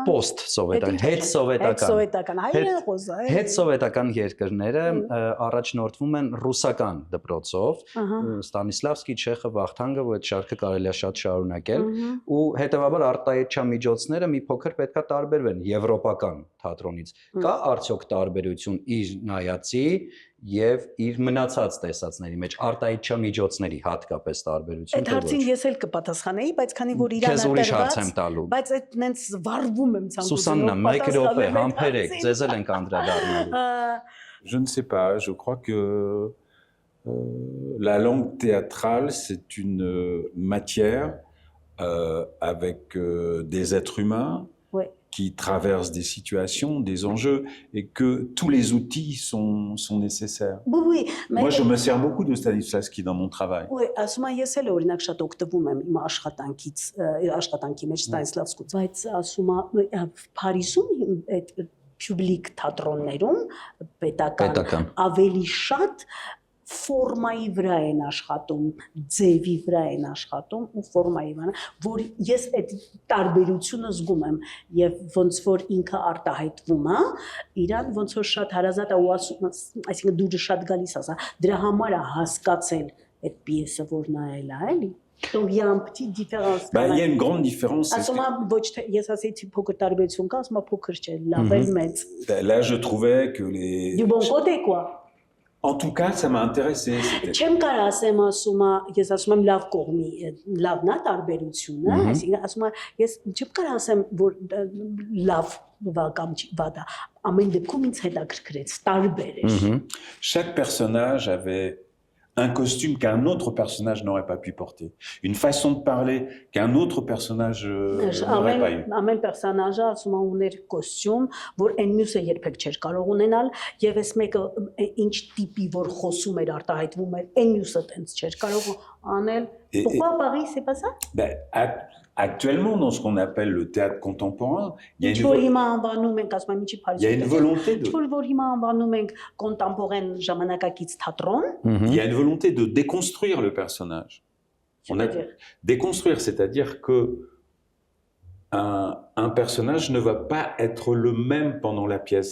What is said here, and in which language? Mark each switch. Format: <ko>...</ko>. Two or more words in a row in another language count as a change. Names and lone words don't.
<hy>post-սովետական, հետ-սովետական երկրները առաջնորդվում են ռուսական դպրոցով, Ստանիսլավսկի, Չեխը, Վախթանգը, որ այդ շարքը կարելի է շատ շարունակել, ու հետևաբար արտահայտչամիջոցները մի փոքր պետքա տարբերվեն եվրոպական թատրոնից։ Կա արդյոք տարբերություն իր նայածի եւ իր մնացած տեսածների մեջ արտահայտչամիջոցների հատկապես տարբերություն Այդ հարցին ես էլ կպատասխանեի, բայց քանի որ իրան արտադրված, բայց այդ նենց վառվում եմ ցանկությամբ Սուսաննա, մեկ րոպե, համբերեք, ձեզ էլ ենք անդրադառնալու</hy> <fr>Je ne sais pas, je crois que la langue théâtrale, c'est une matière avec des êtres humains qui traversent des situations, des enjeux, et que tous les outils sont nécessaires. Moi, je me sers beaucoup de Stanislavski dans mon travail. Oui,</fr> <hy>ասում եմ ես էլ օրինակ շատ օգտվում եմ իմ աշխատանքի մեջ Ստանիսլավսկուց, բայց ասում եմ Փարիզում այդ public թատրոններում պետական ավելի շատ ֆորմայի վրա են աշխատում, ձևի վրա են աշխատում ու ֆորմայի վրա, որ ես այդ տարբերությունը զգում եմ եւ ոնց որ ինքը արտահայտվում է, իրան ոնց որ շատ հարազատ է ու ասում, այսինքն դուրը շատ գալիս ասա, դրա համար է հասկացել այդ պիեսը, որ նայել է, էլի</hy> <fr>Donc il y a un petit différence. Il y a une grande différence. Là, je trouvais que les... Du bon côté, quoi. En tout cas, ça m'a intéressé.</fr> <hy>Չեմ կարող ասեմ ասում ես ասում եմ լավ կողմի լավն է տարբերությունը, այսինքն ասում եմ ես չեմ կարող ասեմ որ լավ կամ վատ է, ամեն դեպքում ինձ հետաքրքրեց, տարբեր էր։</hy> <fr>Chaque personnage avait un costume qu'un autre personnage n'aurait pas pu porter, une façon de parler qu'un autre personnage n'aurait pas eu.</fr> <hy>Ամեն պերսոնաժը ասում է ուներ կոստյում, որ այն մյուսը երբեք չէր կարող ունենալ, եւ այս մեկը ինչ տիպի որ խոսում էր, արտահայտվում էր, այն մյուսը տենց չէր կարող անել։</hy> <fr>Pourquoi Paris, c'est pas ça? Actuellement, dans ce qu'on appelle le théâtre contemporain, il y a une volonté de déconstruire le personnage. Déconstruire, c'est-à-dire que un personnage ne va pas être le même pendant la pièce.</fr>